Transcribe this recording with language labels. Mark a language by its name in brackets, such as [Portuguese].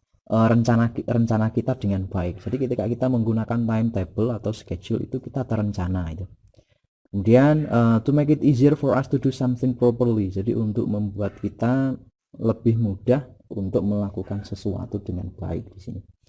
[Indonesian] Rencana kita dengan baik. Jadi ketika kita menggunakan timetable atau schedule itu kita terencana itu. [English] Kemudian to make it easier for us to do something properly. [Indonesian] Jadi untuk membuat kita lebih mudah untuk melakukan sesuatu dengan baik di sini.